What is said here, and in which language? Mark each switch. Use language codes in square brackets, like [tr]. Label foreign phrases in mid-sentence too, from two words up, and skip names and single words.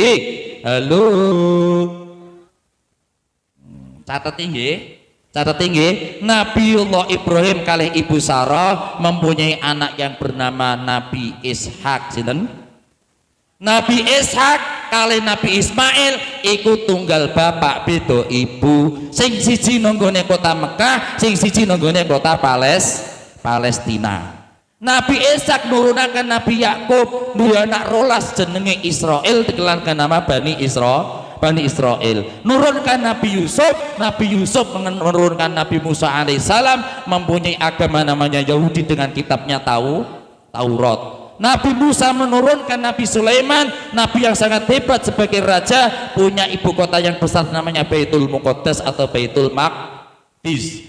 [id] Halo. Catat tinggi. Catat tinggi, Nabiullah Ibrahim kali Ibu Sarah mempunyai anak yang bernama Nabi Ishak. [jv] Sinten? Nabi Ishak kali Nabi Ismail ikut tunggal bapak beda ibu. Sing siji nonggone kota Mekah, sing siji nonggone kota Palestina. Nabi Ishak nurunakan Nabi Yakub, dua anak rolas jenenge Israel dikelarkan nama Bani Israel. [id] Nurunkan Nabi Yusuf menurunkan Nabi Musa alaihissalam, mempunyai agama namanya Yahudi dengan kitabnya Taurat. Nabi Musa menurunkan Nabi Sulaiman, Nabi yang sangat hebat sebagai raja, punya ibu kota yang besar namanya Baitul Muqaddas atau Baitul Maqdis.